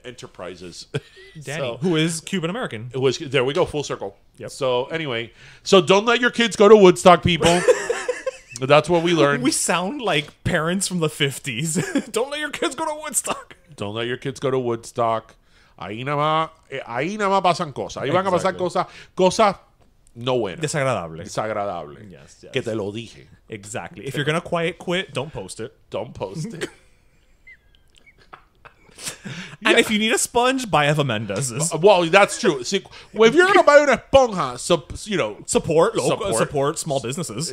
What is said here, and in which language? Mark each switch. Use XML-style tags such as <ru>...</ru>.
<en>Enterprises. Danny, who is Cuban American. There we go, full circle. Yep. So anyway, don't let your kids go to Woodstock, people. That's what we learned. We sound like parents from the 50s. Don't let your kids go to Woodstock. Don't let your kids go to Woodstock.</en> <es>Ahí nada más pasan cosas. Ahí van a pasar cosas no buenas. Desagradable.</es> <en>Yes.</en> <es>Que te lo dije.</es> <en>Exactly. If you're going to quiet quit, don't post it. Don't post it. And if you need a sponge, buy Eva Mendes's. Well, that's true. See, if you're going to buy</en> <es>una esponja,</es> <en>support small businesses.</en>